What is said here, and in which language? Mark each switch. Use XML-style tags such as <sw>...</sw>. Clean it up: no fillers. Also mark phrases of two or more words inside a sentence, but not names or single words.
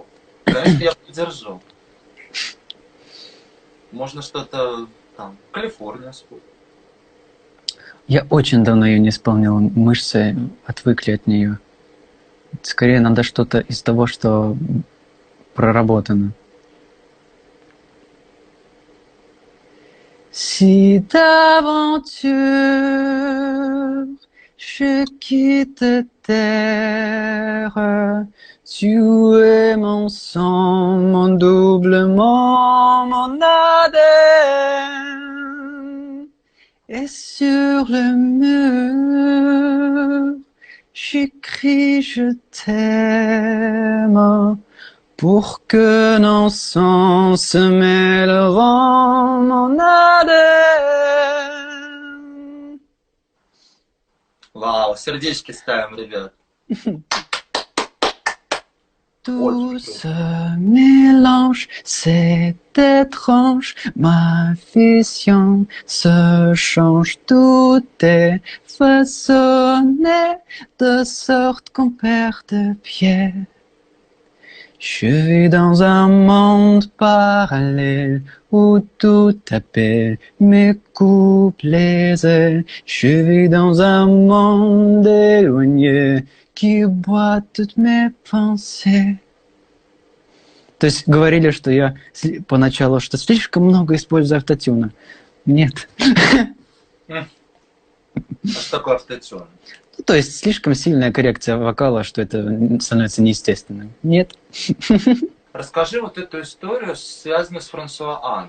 <ru>Конечно, я поддержу. Можно что-то там, Калифорния спой. Я очень давно ее не исполнил. Мышцы отвыкли от нее. Скорее надо что-то из того, что проработано.</ru> <fr>Si d'aventure je quitte terre, tu es mon sang, mon doublement, mon ADN. Et sur le mur, j'écris je t'aime. Pour que nos sangs se mêleront, mon ADN.</fr> <ru>Вау, сердечки ставим, ребят.</ru> <fr>Tout se mélange, c'est étrange, ma vision se change, tout est façonné de sorte qu'on perd de pied. Je vis dans un monde parallèle où tout appelle mes couplets ailes. Je vis dans un monde éloigné qui boit toutes mes pensées.</fr> <ru>То есть говорили, что я поначалу что слишком много использую автотюна. Нет. А что такое автотюн? Ну, то есть слишком сильная коррекция вокала, что это становится неестественным. Нет. Расскажи вот эту историю, связанную с Франсуа Анном.</ru>